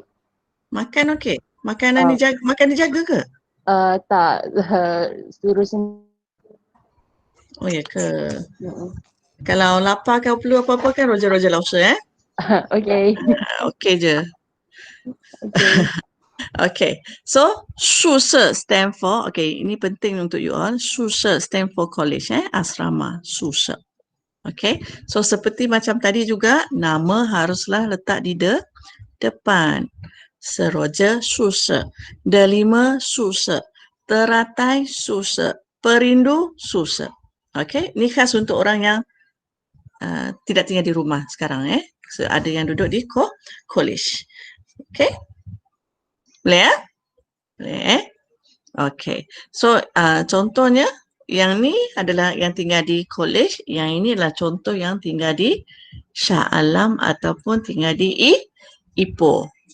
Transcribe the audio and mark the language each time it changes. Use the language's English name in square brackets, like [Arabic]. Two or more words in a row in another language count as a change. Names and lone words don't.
[Malay] Makan okey? Makanan dijaga ke? Tak. Suruh sendiri. Oh ya ke? Kalau lapar kau perlu apa-apa kan Roger Lao Sư Okey. Okey je. Okey. [English] Okay, so 宿舍 stand for, [Malay] okay, ini penting untuk [English] you all. 宿舍 stand for college, [Malay] asrama, [Chinese] 宿舍. [Malay] Okay, so seperti macam tadi juga, nama haruslah letak di depan. [Chinese] Seroja 宿舍, Delima 宿舍, Teratai 宿舍, Perindu 宿舍. [Malay] Okay, ini khas untuk orang yang tidak tinggal di rumah sekarang. So, ada yang duduk di college. Okay. Boleh Boleh Okay. So contohnya yang ni adalah yang tinggal di college, yang ini adalah contoh yang tinggal di Shah Alam ataupun tinggal di Ipoh.